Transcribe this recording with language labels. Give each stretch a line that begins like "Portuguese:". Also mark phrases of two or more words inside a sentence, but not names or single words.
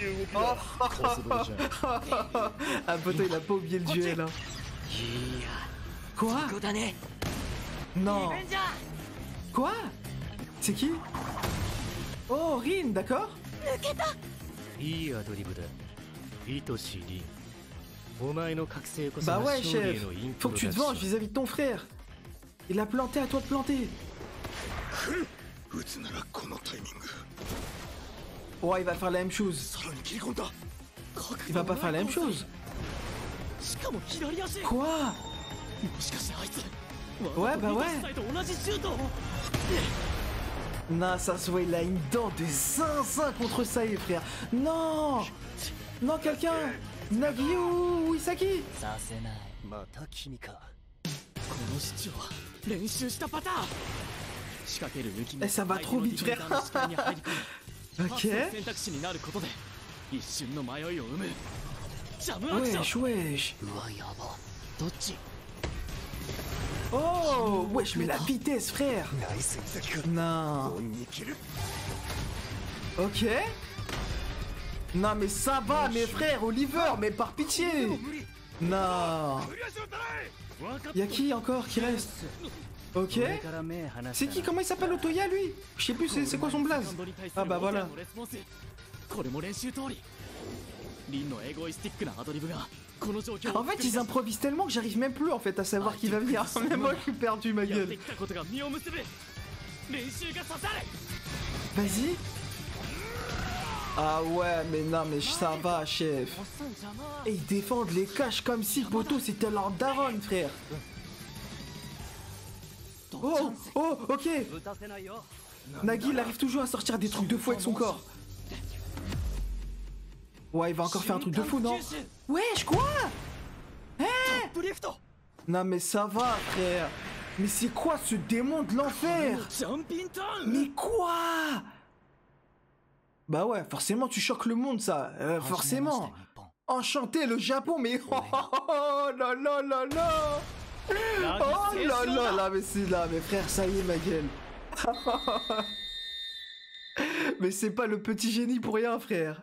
French: Ah poteau, il a pas oublié le duel hein. Quoi? Non. Quoi? C'est qui? Oh, Rin, d'accord?
Japanese: いいアドリブだ。イトシリン。お前の覚醒こそ
French: Bah
Japanese: が
French: ouais,
Japanese: 勝利へ
French: chef.
Japanese: のイン
French: Faut
Japanese: ト
French: que
Japanese: ロ
French: tu te
Japanese: ダク
French: venges
Japanese: ション
French: vis-à-vis de ton frère. Il a planté, à toi de planter.
Japanese: 撃つならこのタイミング
French: Ouais, il va faire la même chose.
Japanese: さらに切り込んだ
French: Il va pas faire la même chose.
Japanese: しかも左足
French: Quoi?
Japanese: もしかしてあいつ
French: Ouais, bah ouais.
Japanese: サイと同じシュートを
French: Non, ça se voit, il a une dent de zinzin contre ça, les frères. Non. Non, quelqu'un. Nagi ou Isaki?
Japanese: させないまた君かこのシチュは練習したパターン仕掛ける抜き
French: Eh, ça va trop vite, frère.
Japanese: に入り込み
French: Ok.
Japanese: 選択肢になることで一瞬の迷いを生むジャムアクション
French: Wesh, wesh.
Japanese: うわやばどっち
French: Oh, wesh, mais la vitesse, frère.
Japanese: ナイスイサキ君
French: Non.
Japanese: 恩に切る
French: Ok. Non, mais ça va, mes frères, Oliver, mais par pitié. Non. Y'a qui encore qui reste? Ok. C'est qui? Comment il s'appelle Otoya, lui? Je sais plus, c'est quoi son blaze? Ah bah voilà.
Japanese: これも練習通りリンのエゴイスティックなアドリブがこの状況
French: En fait, ils improvisent tellement que j'arrive même plus en fait à savoir qui va venir. Même moi, je suis perdu, ma
Japanese: やって
French: gueule.
Japanese: きたことが実を結ぶ練習が刺さる
French: Vas-y. Ah ouais, mais non, mais ça va, chef. Et ils défendent les caches comme si Poto c'était leur daron, frère. Oh, oh, ok. Nagi, il arrive toujours à sortir des trucs de fou avec son corps. Ouais, il va encore faire un truc de fou, non? Wesh, quoi? Non, mais ça va, frère. Mais c'est quoi ce démon de l'enfer?
Japanese: ジャンピンターン
French: Mais quoi? Bah ouais, forcément tu choques le monde ça, forcément. Enchanté le Japon, mais oh là là là là. Oh là là là, mais c'est là, mais frère, ça y est ma gueule. Mais c'est pas le petit génie pour rien, frère.